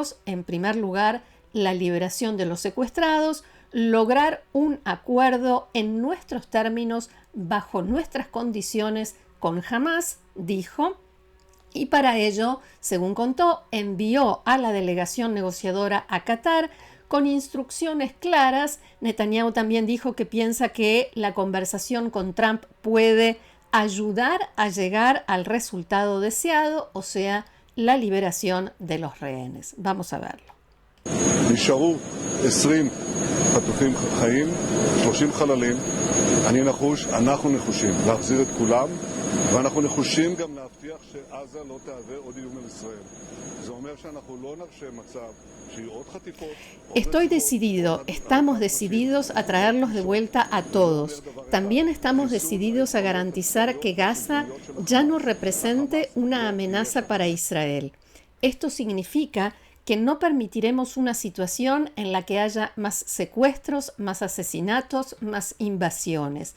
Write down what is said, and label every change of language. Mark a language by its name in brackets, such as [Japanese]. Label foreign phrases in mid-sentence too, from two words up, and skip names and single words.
[Spanish] En primer lugar, la liberación de los secuestrados, lograr un acuerdo en nuestros términos, bajo nuestras condiciones con Hamás, dijo, y para ello, según contó, envió a la delegación negociadora a Qatar con instrucciones claras. Netanyahu también dijo que piensa que la conversación con Trump puede ayudar a llegar al resultado deseado, o sea, la liberación de los rehenes. Vamos a verlo. [Hebrew] נשארו 20 חטופים חיים, 30 חללים. אנחנו נחושים להחזיר את כולם, ואנחנו נחושים גם להבטיח שעזה לא תהווה עוד איום על ישראל. זה אומר שאנחנו לא נרשה מצב שיהיו עוד חטיפות. [Spanish] Estoy decidido, estamos decididos a traerlos de vuelta a todos. También estamos decididos a garantizar que Gaza ya no represente una amenaza para Israel. Esto significa que no permitiremos una situación en la que haya más secuestros, más asesinatos, más invasiones.